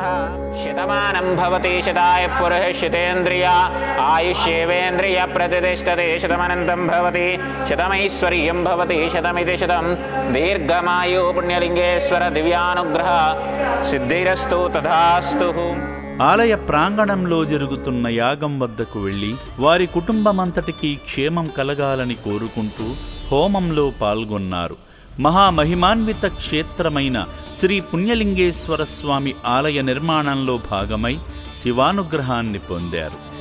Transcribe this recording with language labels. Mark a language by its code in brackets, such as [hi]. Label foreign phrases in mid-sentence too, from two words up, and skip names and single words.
[sa] शतमानं भवति शताय पुरुष शतेन्द्रिय आयुष्येवेन्द्रिय प्रतिष्ठते शतमनन्तं भवति शतमैश्वर्यं भवति शतमिति शतं दीर्घमायु पुण्यलिंगेश्वर दिव्यानुग्रह सिद्धिरस्तु तथास्तु. [te] ఆలయ ప్రాంగణంలో జరుగుతున్న యాగం వద్దకు వెళ్లి వారి కుటుంబమంతటికీ క్షేమం కలగాలని కోరుకుంటూ హోమంలో పాల్గొన్నారు. మహామహిమాన్విత క్షేత్రమైన శ్రీ పుణ్యలింగేశ్వర స్వామి ఆలయ నిర్మాణంలో భాగమై శివానుగ్రహాన్ని పొందారు.